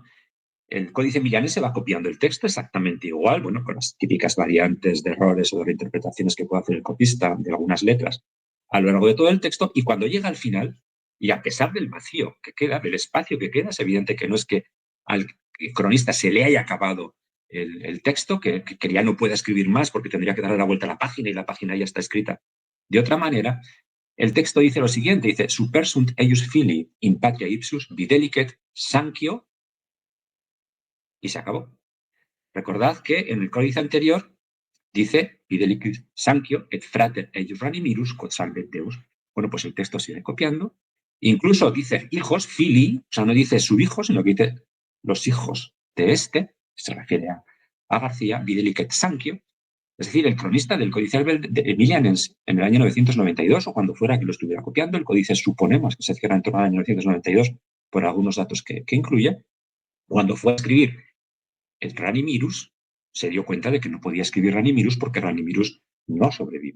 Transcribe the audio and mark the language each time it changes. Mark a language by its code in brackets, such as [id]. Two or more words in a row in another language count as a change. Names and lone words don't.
[es] El Códice Emilianense va copiando el texto exactamente igual, bueno, con las típicas variantes de errores o de reinterpretaciones que puede hacer el copista de algunas letras a lo largo de todo el texto, y cuando llega al final, y a pesar del vacío que queda, del espacio que queda, es evidente que no es que al cronista se le haya acabado el texto, que ya no pueda escribir más porque tendría que darle la vuelta a la página y la página ya está escrita de otra manera. El texto dice lo siguiente, dice [la] supersunt eius fili in patria ipsius videlicet sancio, [es] y se acabó. Recordad que en el códice anterior dice [la] videlicet sancio et frater eius Franimmirus quod salvet Deus. [es] Bueno, pues el texto sigue copiando. Incluso dice hijos, fili, o sea, no dice su hijo, sino que dice los hijos de este, se refiere a García, [la] videlicet sancio. [es] Es decir, el cronista del Códice Emilianense en el año 992, o cuando fuera que lo estuviera copiando, el códice suponemos que se cierra en torno al año 992 por algunos datos que incluye, cuando fue a escribir el Franimmirus, se dio cuenta de que no podía escribir Franimmirus porque Franimmirus no sobrevivía.